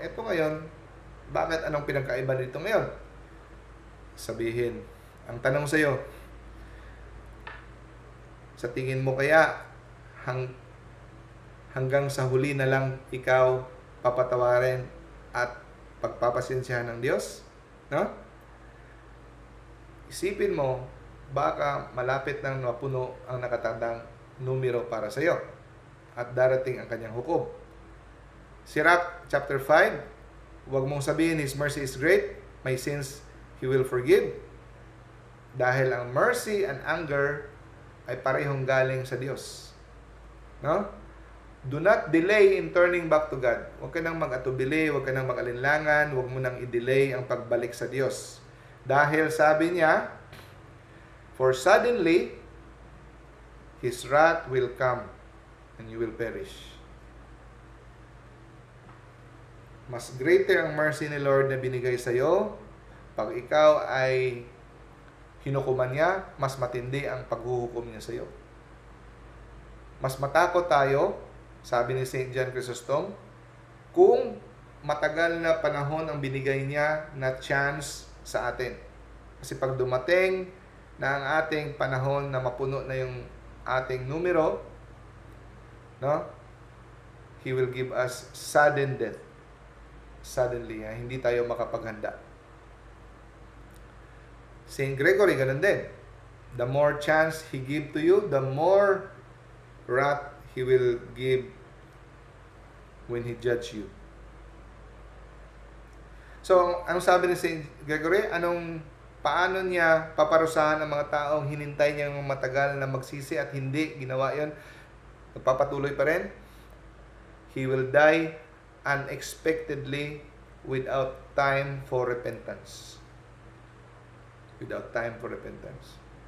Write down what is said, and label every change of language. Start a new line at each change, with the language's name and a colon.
Filipino: Eto ngayon, bakit anong pinagkaiba nito ngayon? Sabihin, ang tanong sa iyo, sa tingin mo kaya hanggang sa huli na lang ikaw papatawarin at pagpapasensyahan ng Diyos? No? Isipin mo, baka malapit nang mapuno ang nakatandang numero para sa iyo at darating ang kanyang hukom. Sirach chapter 5 Huwag mong sabihin,
English: His mercy is great, my sins He will forgive.
Filipino: Dahil ang mercy and anger ay parehong galing sa Diyos. No?
English: Do not delay in turning back to God.
Filipino: Huwag ka nang mag-atubili, huwag ka nang mag-alinlangan, huwag mo nang i-delay ang pagbalik sa Diyos. Dahil sabi niya,
English: for suddenly, His wrath will come and you will perish.
Filipino: Mas greater ang mercy ni Lord na binigay sa iyo pag ikaw ay hinukuman niya, mas matindi ang paghuhukom niya sa iyo. Mas matakot tayo, sabi ni St. John Chrysostom, kung matagal na panahon ang binigay niya na chance sa atin. Kasi pag dumating na ang ating panahon na mapuno na yung ating numero, no?
English: He will give us sudden death. Suddenly,
Filipino: hindi tayo makapaghanda.
English: St. Gregory,
Filipino: ganun din.
English: The more chance He give to you, the more wrath He will give when He judge you.
Filipino: So, anong sabi ni St. Gregory? Paano niya paparusahan ang mga taong hinintay niyang matagal na magsisi at hindi ginawa yon? Nagpapatuloy pa rin?
English: He will die unexpectedly without time for repentance. Without time for repentance.